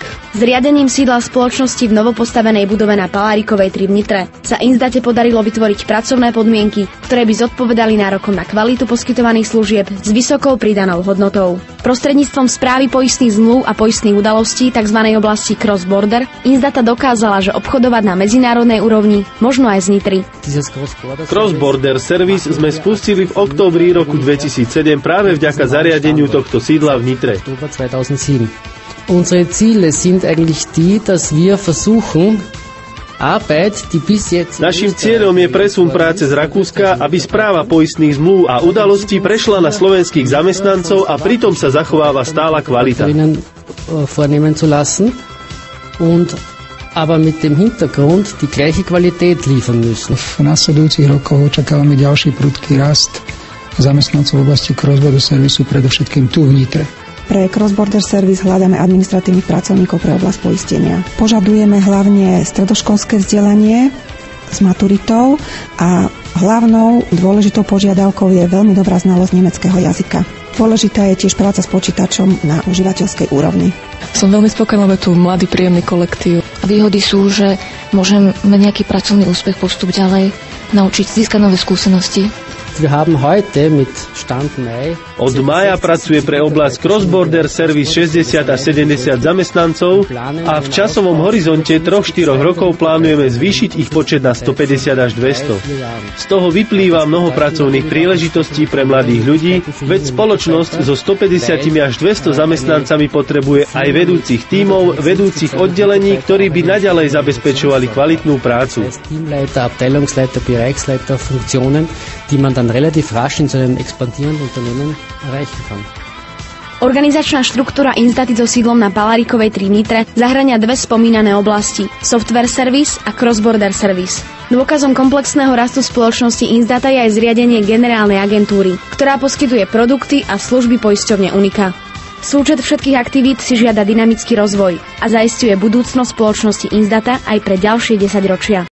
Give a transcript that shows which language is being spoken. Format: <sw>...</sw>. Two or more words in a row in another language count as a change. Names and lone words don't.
<sk>Zriadením sídla spoločnosti v novopostavenej budove na Palárikovej 3 v Nitre sa Inzdate podarilo vytvoriť pracovné podmienky, ktoré by zodpovedali nárokom na kvalitu poskytovaných služieb s vysokou pridanou hodnotou. Prostredníctvom správy poistných zmluv a poistných udalostí tzv. Oblasti cross-border Inzdata dokázala, že obchodovať na medzinárodnej úrovni možno aj z Nitry.</sk> <en>Cross-border service</en> <sk>sme spustili v októbri roku 2007 práve vďaka zariadeniu tohto sídla v Nitre.</sk> <de>Unsere Ziele sind eigentlich die, dass wir versuchen,</de> <sk>Naším cieľom je presun práce z Rakúska, aby správa poistných zmluv a udalostí prešla na slovenských zamestnancov a pritom sa zachováva stála kvalita.</sk> <de>Aber mit dem Hintergrund die gleiche Qualität liefern müssen.</de> <sk>V nasledujúcich rokoch očakávame ďalší prudký rast zamestnancov v oblasti cross-border servisu, predovšetkým tu v Nitre. Pre</sk> <en>cross-border service</en> <sk>hľadáme administratívnych pracovníkov pre oblasť poistenia. Požadujeme hlavne stredoškolské vzdelanie s maturitou a hlavnou dôležitou požiadavkou je veľmi dobrá znalosť nemeckého jazyka. Dôležitá je tiež práca s počítačom na užívateľskej úrovni. Som veľmi spokojná, lebo je tu mladý, príjemný kolektív a Výhody sú, že môžem mať nejaký pracovný úspech, postup ďalej, naučiť, získať nové skúsenosti.</sk> <de>Wir haben heute mit Stand Mai</de> <sk>Od mája pracuje pre oblasť</sk> <en>Cross-Border Service</en> <sk>60 až 70 zamestnancov a v časovom horizonte 3-4 rokov plánujeme zvýšiť ich počet na 150 až 200. Z toho vyplýva mnoho pracovných príležitostí pre mladých ľudí, veď spoločnosť so 150 až 200 zamestnancami potrebuje aj vedúcich tímov, vedúcich oddelení, ktorí by naďalej zabezpečovali kvalitnú prácu.</sk> <de>Teamleiter, Abteilungsleiter, Bereichsleiter, Funktionen, die man dann relativ rasch in so einem expandierenden Unternehmen erreichen kann.</de> <sk>Organizačná štruktúra Inzdaty so sídlom na Palárikovej 3 Nitre zahŕňa dve spomínané oblasti –</sk> <en>software service a cross-border service.</en> <sk>Dôkazom komplexného rastu spoločnosti Inzdata je aj zriadenie generálnej agentúry, ktorá poskytuje produkty a služby poisťovne Unika. Súčet všetkých aktivít si žiada dynamický rozvoj a zaisťuje budúcnosť spoločnosti Inzdata aj pre ďalšie 10 ročia.</sk>